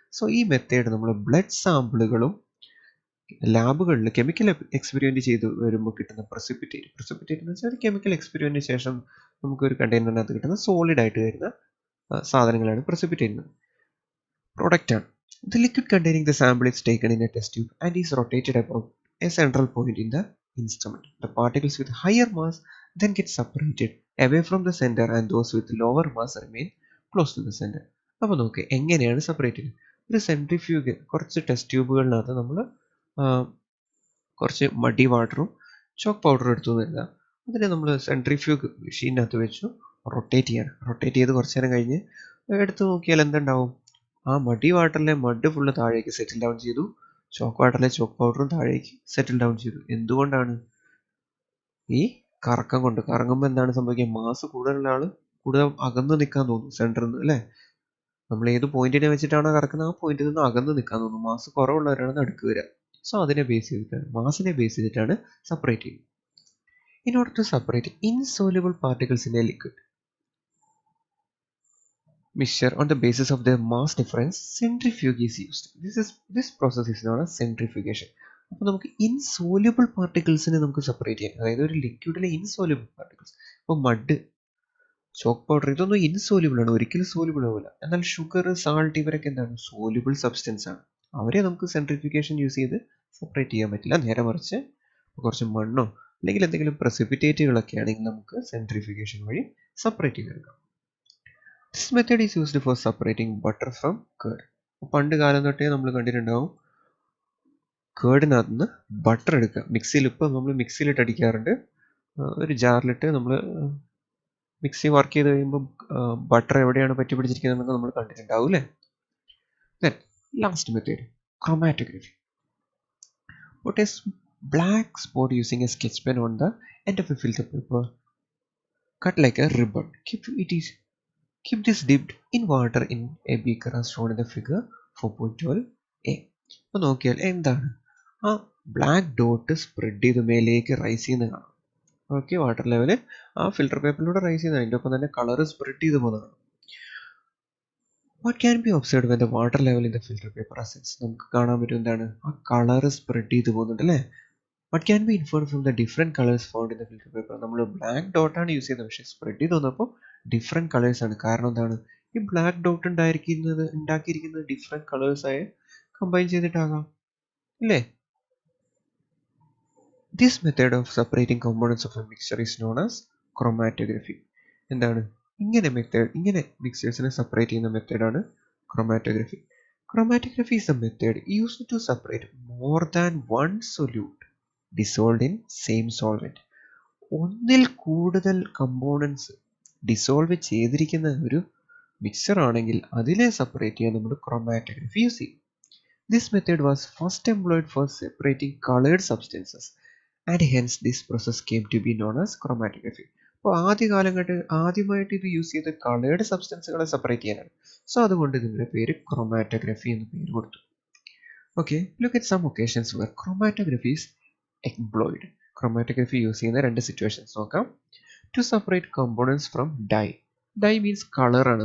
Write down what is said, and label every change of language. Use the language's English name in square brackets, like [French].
[Malayalam] So ഈ method നമ്മൾ blood സാമ്പിളുകളും ലാബുകളിൽ കെമിക്കൽ എക്സ്പെരിമെൻറ്റ് ചെയ്ത് വരുമ്പോൾ കിട്ടുന്ന പ്രസിപ്പിറ്റേറ്റ് എന്ന് വെച്ചാൽ കെമിക്കൽ എക്സ്പെരിമെൻറ്റിന് ശേഷം നമുക്ക് ഒരു കണ്ടെയ്നറിനകത്ത് കിട്ടുന്ന സോളിഡ് ആയിട്ട് വരുന്ന സാധനങ്ങളാണ് പ്രസിപ്പിറ്റേറ്റ് പ്രോഡക്റ്റ് ആണ്. [English] The liquid containing the sample is taken in a test tube and is rotated about a central point in the instrument. The particles with higher mass then get separated away from the center and those with lower mass remain close to the center. [Malayalam] അപ്പോൾ നോക്ക് എങ്ങനെയാണ് separate ചെയ്യുന്നത്. ഒരു centrifuge, കുറച്ച് test ട്യൂബുകളിനകത്ത് നമ്മൾ കുറച്ച് മഡി വാട്ടറും chalk പൗഡറും എടുത്തു തരുക. അതിനെ നമ്മൾ സെൻട്രിഫ്യൂഗ് മെഷീനകത്ത് വെച്ചു റൊട്ടേറ്റ് ചെയ്യണം. റൊട്ടേറ്റ് ചെയ്ത് കുറച്ച് നേരം കഴിഞ്ഞ് എടുത്ത് നോക്കിയാൽ എന്തുണ്ടാവും? ആ മഡി വാട്ടറിലെ മഡ് ഫുള്ള് താഴേക്ക് സെറ്റിൽ ഡൗൺ ചെയ്തു, ചോക്ക് വാട്ടറിലെ ചോക്ക് പൗഡറും താഴേക്ക് സെറ്റിൽ ഡൗൺ ചെയ്തു. എന്തുകൊണ്ടാണ്? ഈ കറക്കം കൊണ്ട്. കറങ്ങുമ്പോൾ എന്താണ് സംഭവിക്കുക? മാസ് കൂടുതലുള്ള ആൾ കൂടുതൽ അകന്ന് നിൽക്കാൻ തോന്നും സെൻറ്ററിൽ നിന്ന് അല്ലേ? നമ്മൾ ഏത് പോയിന്റിനെ വെച്ചിട്ടാണോ കറക്കുന്നത് ആ പോയിന്റിൽ നിന്ന് അകന്ന് നിൽക്കാൻ തോന്നും. മാസ് കുറവുള്ളവരാണ് നടുക്ക് വരിക. സോ അതിനെ ബേസ് ചെയ്തിട്ടാണ്, മാസിനെ ബേസ് ചെയ്തിട്ടാണ് സെപ്പറേറ്റ് ചെയ്യുന്നത്. [English] In order to separate insoluble particles in a liquid mixture on the basis of their mass difference, centrifuge is used. This process is known as centrifugation. [Malayalam] അപ്പോൾ നമുക്ക് insoluble പാർട്ടിക്കിൾസിനെ നമുക്ക് separate ചെയ്യാം. അതായത് ഒരു ലിക്വിഡിലെ insoluble particles, ഇപ്പോൾ mud, chalk powder, ഇതൊന്നും insoluble ആണ്, ഒരിക്കലും സോല്യൂബിൾ ആവില്ല. എന്നാൽ ഷുഗർ, സാൾട്ട്, ഇവരൊക്കെ എന്താണ്? സോല്യൂബിൾ സബ്സ്റ്റൻസ് ആണ്. അവരെ നമുക്ക് സെൻട്രിഫിക്കേഷൻ യൂസ് ചെയ്ത് സെപ്പറേറ്റ് ചെയ്യാൻ പറ്റില്ല. നേരെ മറിച്ച് കുറച്ച് മണ്ണോ അല്ലെങ്കിൽ എന്തെങ്കിലും പ്രസിപ്പിറ്റേറ്റുകളൊക്കെ ആണെങ്കിൽ നമുക്ക് സെൻട്രിഫിക്കേഷൻ വഴി സെപ്പറേറ്റ് ചെയ്തെടുക്കാം. [English] This method is used for separating butter from curd. [Malayalam] പണ്ട് കാലം തൊട്ടേ നമ്മൾ കണ്ടിട്ടുണ്ടാവും കേർഡിനകത്ത് നിന്ന് ബട്ടർ എടുക്കുക. മിക്സിയിൽ, ഇപ്പോൾ നമ്മൾ മിക്സിയിലിട്ട് അടിക്കാറുണ്ട്. ഒരു ജാറിലിട്ട് നമ്മൾ മിക്സി വർക്ക് ചെയ്ത് കഴിയുമ്പോൾ ബട്ടർ എവിടെയാണ് പറ്റി പിടിച്ചിരിക്കുന്നതെന്നൊക്കെ നമ്മൾ കണ്ടിട്ടുണ്ടാവും അല്ലേ? [English] Then last method, chromatography. Put a black spot using a sketch pen on the end of a filter paper. Cut like a ribbon. Keep this dipped in water in a beaker as shown in the figure 4.12a. [Malayalam] അപ്പോൾ നോക്കിയാൽ എന്താണ്? ആ black dot spread ചെയ്ത് മേലേക്ക് rice ചെയ്യുന്ന കാണാം. Okay, water level ആ filter പേപ്പറിലൂടെ rice ചെയ്യുന്നത്, അതിൻ്റെ ഒപ്പം തന്നെ കളർ സ്പ്രെഡ് ചെയ്ത് പോകുന്നതാണ്. [English] What can be observed when the water level in the filter paper ascends? [Malayalam] നമുക്ക് കാണാൻ പറ്റും എന്താണ്? ആ കളർ സ്പ്രെഡ് ചെയ്ത് പോകുന്നുണ്ട് അല്ലേ? [English] What can be inferred from the different colors found in the filter paper? [Malayalam] നമ്മൾ ബ്ലാക്ക് ഡോട്ടാണ് യൂസ് ചെയ്യുന്നത്, പക്ഷേ സ്പ്രെഡ് ചെയ്ത് വന്നപ്പോൾ ഡിഫറെൻറ്റ് കളേഴ്സ് ആണ്. കാരണം എന്താണ്? ഈ ബ്ലാക്ക് ഡോട്ട് ഉണ്ടാക്കിയിരിക്കുന്നത് ഡിഫറെൻറ്റ് കളേഴ്സായി കമ്പൈൻ ചെയ്തിട്ടാകാം അല്ലേ? [English] This method of separating components of a mixture is known as chromatography. [Malayalam] എന്താണ് ഇങ്ങനെ മിക്സേഴ്സിനെ സെപ്പറേറ്റ് ചെയ്യുന്ന മെത്തേഡാണ് chromatography. [English] Chromatography is a method used to separate more than one solute dissolved in same solvent. [Malayalam] ഒന്നിൽ കൂടുതൽ components dissolve ചെയ്തിരിക്കുന്ന ഒരു mixer ആണെങ്കിൽ അതിനെ സെപ്പറേറ്റ് ചെയ്യാൻ നമ്മൾ ക്രോമാറ്റോഗ്രഫി യൂസ് ചെയ്യും. [English] This method was first employed for separating colored substances and hence this process came to be known as chromatography. [Malayalam] അപ്പോൾ ആദ്യമായിട്ട് ഇത് യൂസ് ചെയ്ത് കളേർഡ് സബ്സ്റ്റൻസുകളെ സെപ്പറേറ്റ് ചെയ്യാനാണ്. സോ അതുകൊണ്ട് ഇതിൻ്റെ പേര് ക്രോമാറ്റോഗ്രഫി എന്ന് പേര് കൊടുത്തു. Okay, [English] Look at some occasions where chromatography is employed. [Malayalam] Chromatography use ചെയ്യുന്ന രണ്ട് സിറ്റുവേഷൻസ് നോക്കാം. [English] To separate components from dye. [Malayalam] Dye means കളറാണ്.